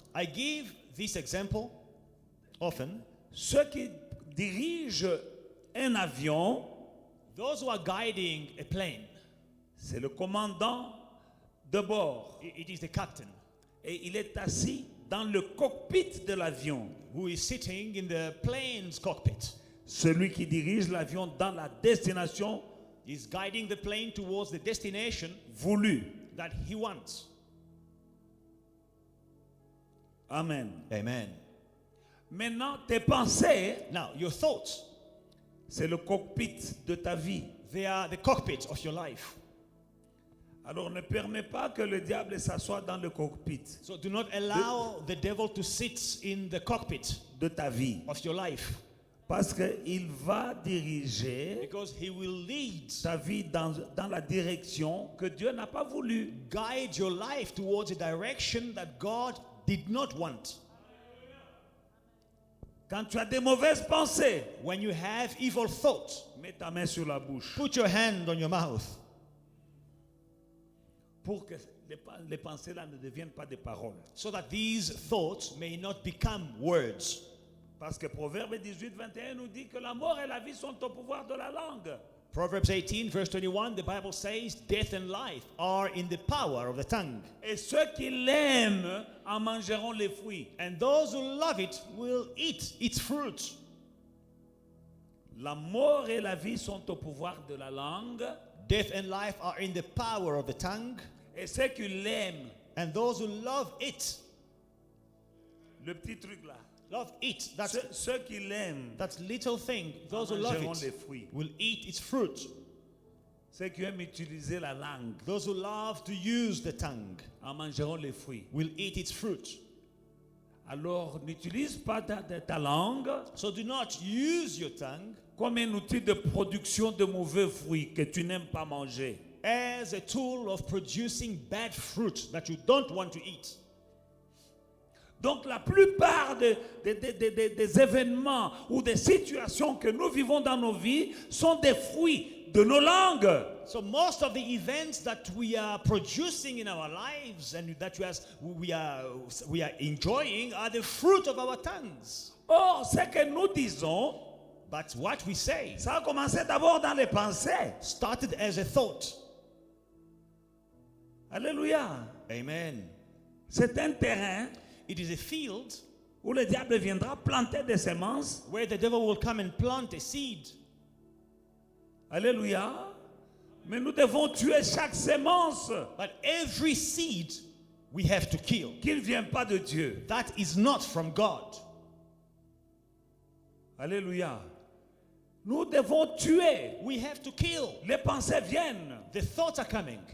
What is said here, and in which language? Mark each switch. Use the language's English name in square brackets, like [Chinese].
[English] I give this example often. [French] Ceux qui dirigent un avion, [English] Those who are guiding a plane, [French] c'est le commandant de bord. [English] it is the captain [French] Et il est assis dans le cockpit de l'avion. [English] who is sitting in the plane's cockpit. [French] Celui qui dirige l'avion dans la destination [English] Is guiding the plane towards the destination [French] voulue. [English] that he wants. [French] Amen. [English] Amen. [French] Maintenant, tes pensées, [English] Now, your thoughts, [French] c'est le cockpit de ta vie. [English] they are the cockpit of your life. [French] Alors ne permets pas que le diable s'assoie dans le cockpit [English] So do not allow the devil to sit in the cockpit [French] de ta vie. [English] of your life, [French] Parce qu'il va diriger [English] because he will lead, [French] ta vie dans la direction que Dieu n'a pas voulu. [English] guide your life towards a direction that God did not want. [French] Quand tu as des mauvaises pensées, [English] When you have evil thoughts, [French] mets ta main sur la bouche [English] put your hand on your mouth [French] pour que les pensées-là ne deviennent pas des paroles. [English] so that these thoughts may not become words. [French] Parce que Proverbe 18, 21 nous dit que la mort et la vie sont au pouvoir de la langue. [English] Proverbs 18, verse 21, the Bible says, death and life are in the power of the tongue. [French] Et ceux qui l'aiment en mangeront les fruits. [English] And those who love it will eat its fruit. [French] La mort et la vie sont au pouvoir de la langue. [English] Death and life are in the power of the tongue. [French] Et ceux qui l'aiment, [English] And those who love it, [French] le petit truc là, [English] love it. [French] ceux qui l'aiment [English] That little thing, those who [French] en [English] love [French] mangeront les [English] it [French] fruits. [English] will eat its fruit. [French] Ceux qui aiment utiliser la langue [English] Those who love to use the tongue [French] en mangeront les fruits. [English] will eat its fruit. [French] Alors n'utilise pas ta langue [English] So do not use your tongue [French] comme un outil de production de mauvais fruits que tu n'aimes pas manger. [English] as a tool of producing bad fruit that you don't want to eat. [French] Donc la plupart des événements ou des situations que nous vivons dans nos vies sont des fruits de nos langues. [English] So most of the events that we are producing in our lives and that we are enjoying are the fruit of our tongues. [French] Or, ce que nous disons, [English] But what we say [French] ça a commencé d'abord dans les pensées. [English] started as a thought. [French] Alléluia. [English] Amen. [French] C'est un terrain [English] It is a field [French] où le diable viendra planter des semences. [English] where the devil will come and plant a seed. [French] Alléluia. Mais nous devons tuer chaque sémence [English] But every seed we have to kill. [French] qui ne vient pas de Dieu. [English] That is not from God. [French] Alléluia. Nous devons tuer. [English] We have to kill. [French] Les pensées viennent. [English] The thoughts are coming.